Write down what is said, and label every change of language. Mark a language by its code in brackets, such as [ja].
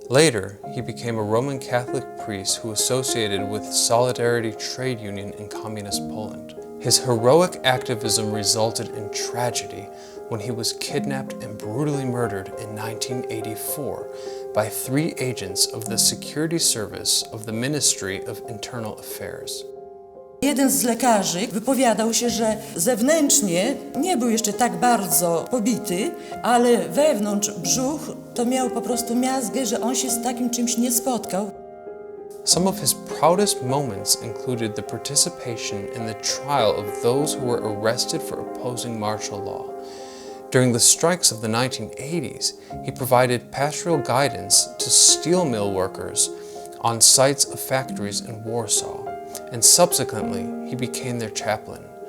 [en] Later, he became a Roman Catholic priest who associated with Solidarity Trade Union in Communist Poland. His heroic activism resulted in tragedy when he was kidnapped and brutally murdered in 1984 by 3 agents of the security service of the Ministry of Internal Affairs. [pl] Jeden z lekarzy wypowiadał się, że zewnętrznie nie był jeszcze tak bardzo pobity, ale wewnątrz brzuch to miał po prostu miazgę, że on się z takim czymś nie spotkał. [en] Some of his proudest moments included the participation in the trial of those who were arrested for opposing martial law. During the strikes of the 1980s, he provided pastoral guidance to steel mill workers on sites of factories in Warsaw, and subsequently he became their chaplain.